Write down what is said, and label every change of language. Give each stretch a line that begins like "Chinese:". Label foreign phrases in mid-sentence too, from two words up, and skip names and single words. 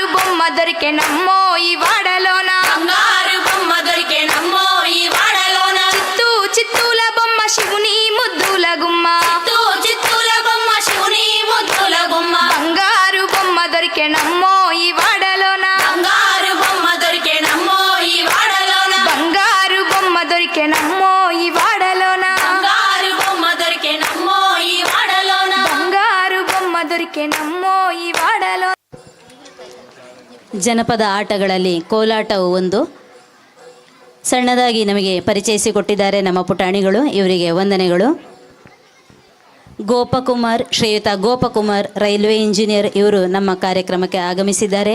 Telugu: బొమ్మ దొరికెనమ్మో ఈ వాడలోన బంగారు బొమ్మ దొరికెనమ్మో ఈ వాడలోన చిత్తూ చిత్తూల బొమ్మ శివుని ముద్దుల గుమ్మ చిత్తూ చిత్తూల బొమ్మ శివుని ముద్దుల గుమ్మ బంగారు బొమ్మ దొరికెనమ్మో ఈ వాడలోన బంగారు బొమ్మ దొరికెనమ్మో ఈ వాడలోన బంగారు బొమ్మ దొరికెనమ్మో ఈ వాడలోన బంగారు బొమ్మ దొరికెనమ్మో ఈ వాడలోన బంగారు బొమ్మ దొరికెనమ్మో ఈ వాడలోన.
Kannada: ಜನಪದ ಆಟಗಳಲ್ಲಿ ಕೋಲಾಟವು ಒಂದು. ಸಣ್ಣದಾಗಿ ನಮಗೆ ಪರಿಚಯಿಸಿಕೊಟ್ಟಿದ್ದಾರೆ ನಮ್ಮ ಪುಟಾಣಿಗಳು, ಇವರಿಗೆ ವಂದನೆಗಳು. ಗೋಪಕುಮಾರ್, ಶ್ರೀಯುತ ಗೋಪಕುಮಾರ್ ರೈಲ್ವೆ ಇಂಜಿನಿಯರ್, ಇವರು ನಮ್ಮ ಕಾರ್ಯಕ್ರಮಕ್ಕೆ ಆಗಮಿಸಿದ್ದಾರೆ.